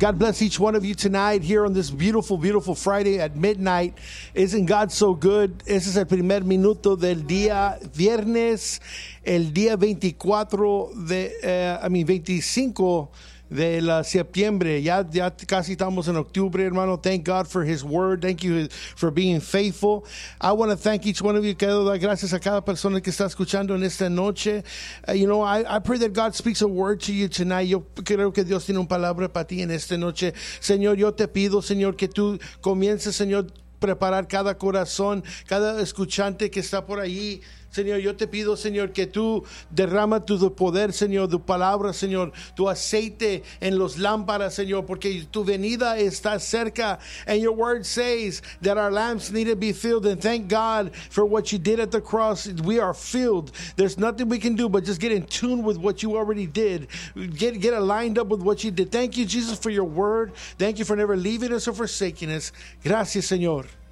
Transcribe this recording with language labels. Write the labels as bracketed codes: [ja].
[en] God bless each one of you tonight here on this beautiful, beautiful Friday at midnight. Isn't God so good? [es] Ese es el primer minuto del día viernes, el día 24 de, 25 de la septiembre. Ya casi estamos en octubre, hermano. [en] Thank God for his word. Thank you for being faithful. I want to thank each one of you. [es] Quiero dar gracias a cada persona que está escuchando en esta noche. [en] I pray that God speaks a word to you tonight. [es] Yo creo que Dios tiene una palabra para ti en esta noche. Señor, yo te pido, Señor, que tú comiences, Señor, preparar cada corazón, cada escuchante que está por ahí. Señor, yo te pido, Señor, que tú derrama tu poder, Señor, tu palabra, Señor, tu aceite en los lámparas, Señor, porque tu venida está cerca. [en] And your word says that our lamps need to be filled. And thank God for what you did at the cross. We are filled. There's nothing we can do but just get in tune with what you already did. Get aligned up with what you did. Thank you, Jesus, for your word. Thank you for never leaving us or forsaking us. [es] Gracias, Señor.